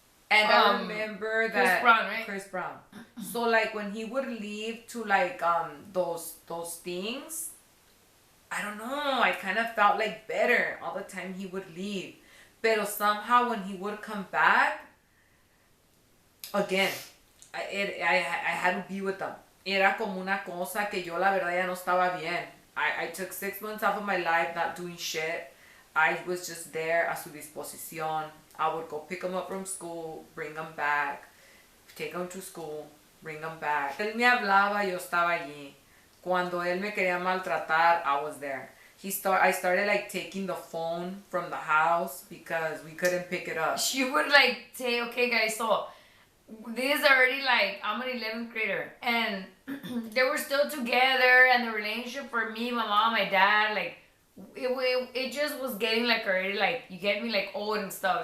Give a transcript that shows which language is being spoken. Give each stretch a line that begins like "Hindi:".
English: And I remember that Chris Brown. So like when he would leave to like those things, I don't know, I kind of felt like better all the time he would leave. Pero somehow when he would come back, again, I had to be with them.
Spanish: Era como una cosa que yo la verdad ya no estaba bien.
English: I took 6 months off of my life not doing shit. I was just there
Spanish: a su disposición.
English: I would go pick him up from school, bring him back, take them to school, bring them back.
Spanish: Él me hablaba, yo estaba allí. Cuando él me quería maltratar,
English: I was there. I started like taking the phone from the house because we couldn't pick it up. She would like say, okay guys, so this is already like, I'm an 11th grader. And they were still together, and the relationship for me, my mom, my dad, like, it just was getting like already like, you get me, like old and stuff.